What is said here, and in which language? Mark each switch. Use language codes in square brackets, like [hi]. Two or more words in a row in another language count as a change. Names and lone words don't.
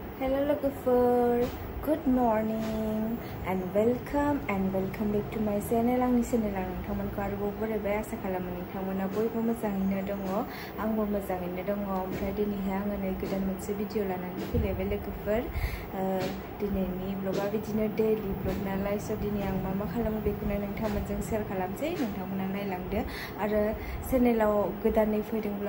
[en] Hello logofer, good morning and welcome back to my channel. [brx] आं चेनेल आं nोंथांमोनखौ आरोबाव बरायबाय आसा खालामो नोंथांमोना बयबो मोजाङैनो दङ आंबो मोजाङैनो दङ ओमफ्राय दिनैहाय आङो नै गोदान मोनसे भिडिअ लानानै फैलायबाय लोगोफोर दिनैनि ब्लगा बिदिनो [en] daily vlog [brx] नालाय स दिनै आं मा खालामो बेखौनो नोंथांमोनजों शेयार खालामसै नोंथांमोना नायलांदो आरो चेनेलाव गोदानै फैदोंब्ला